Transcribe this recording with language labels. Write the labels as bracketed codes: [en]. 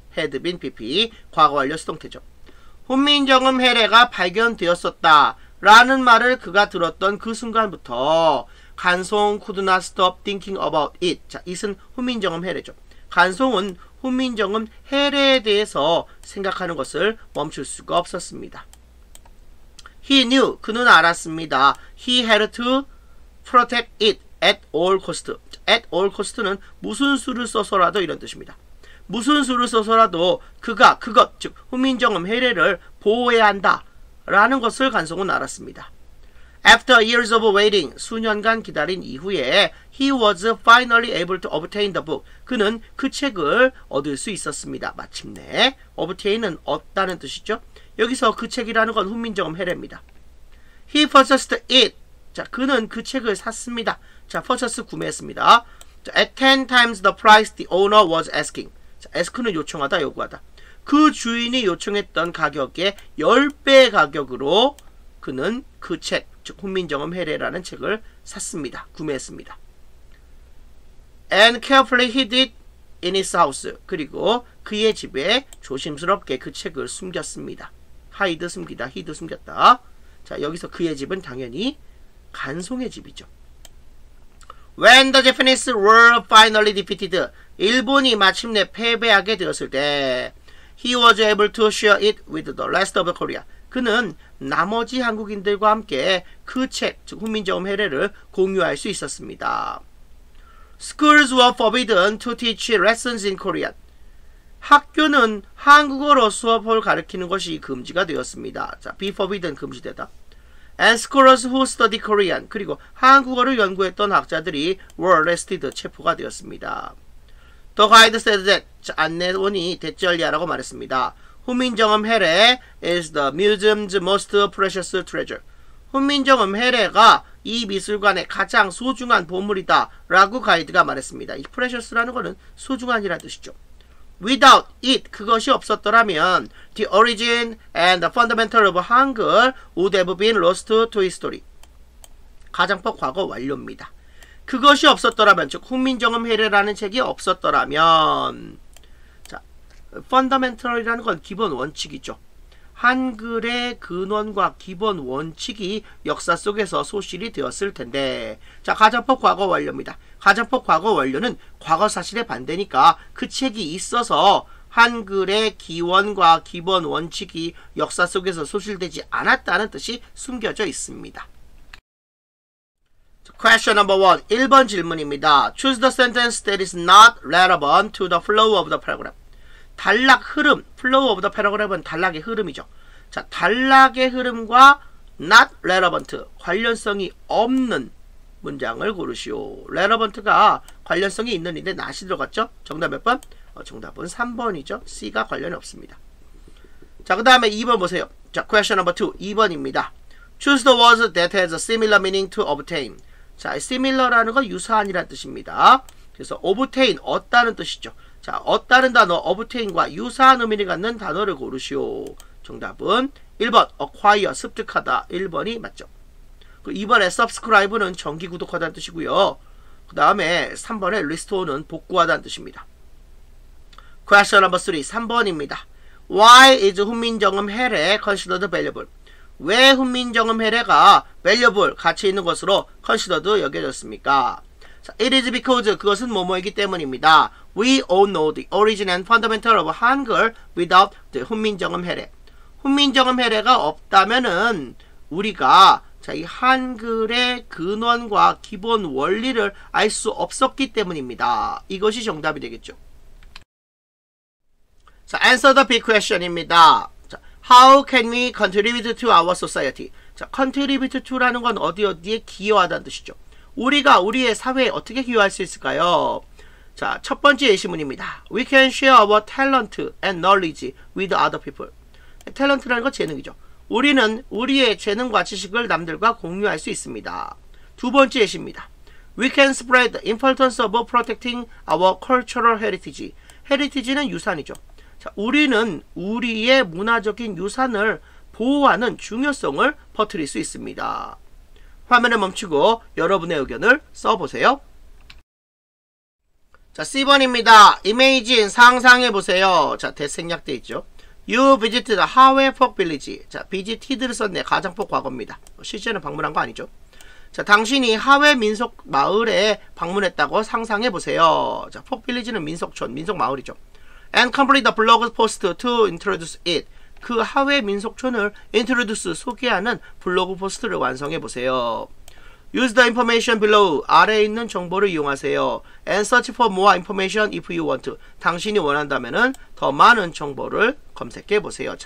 [en] had been pp, [ko] 과거 완료 수동태죠. 훈민정음 해례가 발견되었었다 라는 말을 그가 들었던 그 순간부터 간송 [en] could not stop thinking about it. [ko] 자, it은 훈민정음 해례죠. 간송은 훈민정음 해례에 대해서 생각하는 것을 멈출 수가 없었습니다. [en] He knew, [ko] 그는 알았습니다. [en] He had to protect it at all cost. at all cost [ko] 는 무슨 수를 써서라도 이런 뜻입니다. 무슨 수를 써서라도 그가 그것, 즉 훈민정음 해례를 보호해야 한다 라는 것을 간송은 알았습니다. [en] After years of waiting, [ko] 수년간 기다린 이후에 [en] he was finally able to obtain the book. [ko] 그는 그 책을 얻을 수 있었습니다. 마침내 obtain은 얻다는 뜻이죠. 여기서 그 책이라는 건 훈민정음 해례입니다. [en] He purchased it. [ko] 자, 그는 그 책을 샀습니다. 자, purchase 구매했습니다. [en] 자, at 10 times the price the owner was asking. [ko] 자, ask는 요청하다, 요구하다. 그 주인이 요청했던 가격의 10배 가격으로 그는 그 책, 즉 훈민정음 해례라는 책을 샀습니다. 구매했습니다. [en] And carefully hid it in his house. [ko] 그리고 그의 집에 조심스럽게 그 책을 숨겼습니다. hide 숨기다, hid 숨겼다. 자, 여기서 그의 집은 당연히 간송의 집이죠. [en] When the Japanese were finally defeated, [ko] 일본이 마침내 패배하게 되었을 때 [en] he was able to share it with the rest of Korea. [ko] 그는 나머지 한국인들과 함께 그 책, 즉 훈민정음 해례를 공유할 수 있었습니다. [en] Schools were forbidden to teach lessons in Korean. [ko] 학교는 한국어로 수업을 가르치는 것이 금지가 되었습니다. 자, [en] be forbidden, [ko] 금지되다. [en] And scholars who study Korean, [ko] 그리고 한국어를 연구했던 학자들이 [en] were arrested, [ko] 체포가 되었습니다. [en] The guide said that, [ko] 자, 안내원이 대절리아라고 말했습니다. [en] 훈민정음 해례 is the museum's most precious treasure. [ko] 훈민정음 해례가 이 미술관의 가장 소중한 보물이다 라고 가이드가 말했습니다. 이 precious라는 것은 소중한이라는 뜻이죠. [en] Without it, [ko] 그것이 없었더라면 [en] the origin and the fundamental of 한글 would have been lost to history. [ko] 가장법 과거 완료입니다. 그것이 없었더라면, 즉 훈민정음 해례라는 책이 없었더라면, 자, fundamental이라는 건 기본 원칙이죠. 한글의 근원과 기본 원칙이 역사 속에서 소실이 되었을 텐데, 자, 가정법 과거 완료입니다. 가정법 과거 완료는 과거 사실의 반대니까 그 책이 있어서 한글의 기원과 기본 원칙이 역사 속에서 소실되지 않았다는 뜻이 숨겨져 있습니다. [en] Question number 1. [ko] 1번 질문입니다. [en] Choose the sentence that is not relevant to the flow of the paragraph. [ko] 단락 흐름, [en] flow of the paragraph [ko] 은 단락의 흐름이죠. 자, 단락의 흐름과 [en] not relevant, [ko] 관련성이 없는 문장을 고르시오. relevant가 관련성이 있는데 not이 들어갔죠? 정답 몇 번? 정답은 3번이죠. C가 관련이 없습니다. 자, 그 다음에 2번 보세요. 자, [en] question number 2. [ko] 2번입니다. [en] Choose the words that has a similar meaning to obtain. [ko] 자, similar라는 건 유사한이라는 뜻입니다. 그래서 obtain, 얻다는 뜻이죠. 자, 얻다는 단어 obtain과 유사한 의미를 갖는 단어를 고르시오. 정답은 1번 acquire, 습득하다. 1번이 맞죠. 그 2번에 subscribe는 정기 구독하다는 뜻이고요. 그 다음에 3번에 restore는 복구하다는 뜻입니다. [en] Question number 3. 3번입니다. Why is 훈민정음 해례 considered valuable? [ko] 왜 훈민정음 해례가 valuable, 가치 있는 것으로 considered 여겨졌습니까? 자, [en] it is because, [ko] 그것은 뭐뭐이기 때문입니다. [en] We all know the origin and fundamental of 한글 without the 훈민정음 해례. [ko] 훈민정음 해례가 없다면은 우리가, 자, 이 한글의 근원과 기본 원리를 알 수 없었기 때문입니다. 이것이 정답이 되겠죠. [en] 자, answer the big question입니다. 자, how can we contribute to our society? [ko] 자, contribute to라는 건 어디에 기여하다는 뜻이죠. 우리가 우리의 사회에 어떻게 기여할 수 있을까요? 자, 첫 번째 예시문입니다. [en] We can share our talent and knowledge with other people. [ko] 탤런트라는 건 재능이죠. 우리는 우리의 재능과 지식을 남들과 공유할 수 있습니다. 두 번째 예시입니다. [en] We can spread the importance of protecting our cultural heritage. [ko] heritage는 유산이죠. 자, 우리는 우리의 문화적인 유산을 보호하는 중요성을 퍼뜨릴 수 있습니다. 화면을 멈추고 여러분의 의견을 써보세요. 자, C번입니다. [en] Imagine, [ko] 상상해보세요. 자, 대생략돼 있죠. [en] You visited [ko] 하회 폭 빌리지. 자, visited를 썼네. 가장폭 과거입니다. 실제는 방문한 거 아니죠. 자, 당신이 하회 민속 마을에 방문했다고 상상해보세요. 자, 폭 빌리지는 민속촌, 민속 마을이죠. [en] And complete the blog post to introduce it. [ko] 그 하회 민속촌을 introduce, 소개하는 블로그 포스트를 완성해보세요. [en] Use the information below. [ko] 아래에 있는 정보를 이용하세요. [en] And search for more information if you want to. [ko] 당신이 원한다면은 더 많은 정보를 검색해보세요.